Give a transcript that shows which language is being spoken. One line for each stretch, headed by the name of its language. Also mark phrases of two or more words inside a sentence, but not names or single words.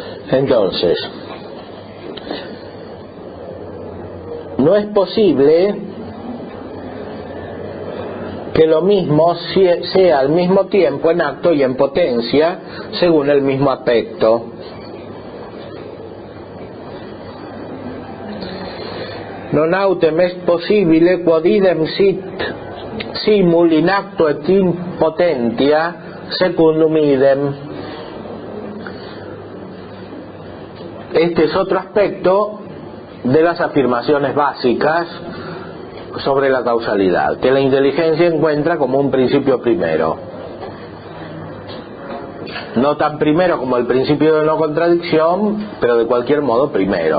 Spanish: Entonces, no es posible que lo mismo sea al mismo tiempo en acto y en potencia, según el mismo aspecto.
Latin: Non autem est possibile quod idem sit simul in acto et in potentia secundum idem.
Spanish: Este es otro aspecto de las afirmaciones básicas sobre la causalidad, que la inteligencia encuentra como un principio primero. No tan primero como el principio de no contradicción, pero de cualquier modo primero.